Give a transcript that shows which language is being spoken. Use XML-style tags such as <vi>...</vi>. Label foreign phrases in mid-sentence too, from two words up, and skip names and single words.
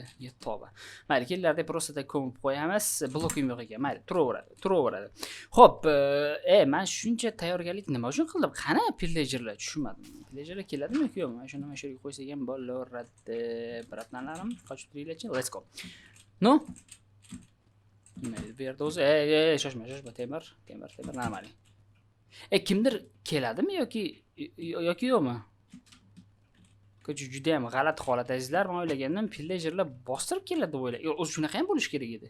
<uz>Yettoba. Mayli, kellarda</uz> <ru>просто так</ru> <uz>ko'mib qo'yamiz. Blokim yo'q ekan. Mayli, turaveradi. Xo'p, men shuncha tayyorgarlik nima uchun qildim? Qani pillagerlar? Tushunmadim. Pillagerlar keladimi yo'qmi? Mana shuni mana yerga qo'ysak ham bo'laveradi. Bratlanlarim, qochib turinglarchi.</uz> <en>Let's go. No?</en> <uz>Bu yerda o'zi, shoshma, temir, normal. Kimdir keladimi yoki yo'qmi? Juda ham g'alati holat azizlar. Men o'ylagandim, pillagerlar bostirib keladi deb o'yladim. O'zi shunaqa ham bo'lish kerak edi.</uz>